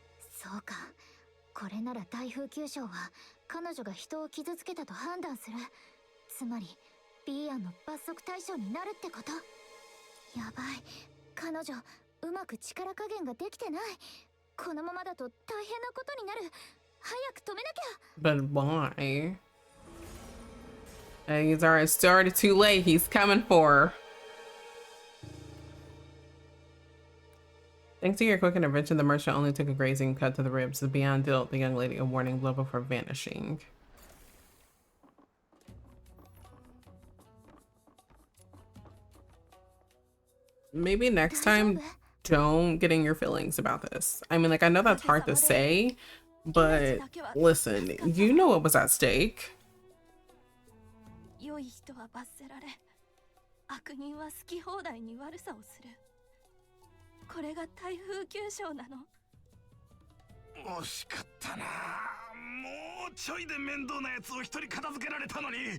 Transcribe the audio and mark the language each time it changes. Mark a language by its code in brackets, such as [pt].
[ja] そうか、これなら台風九将は彼女が人を傷つけたと判断する。つまりビーアンの罰則対象になるってこと。やばい、彼女うまく力加減ができてない。このままだと大変なことになる。早く止めなきゃ。 [en] But why? He's already started too late. He's coming for her. Thanks to your quick intervention, the merchant only took a grazing cut to the ribs. The beyond dealt the young lady a warning blow before vanishing. Maybe next time, don't get in your feelings about this. I mean, like, I know that's hard to say, but listen, you know what was at stake. [ja] 良い人は罰せられ、悪人は好き放題に悪さをする。これが台風九将なの。惜しかったな。もうちょいで面倒なやつを一人片付けられたのに。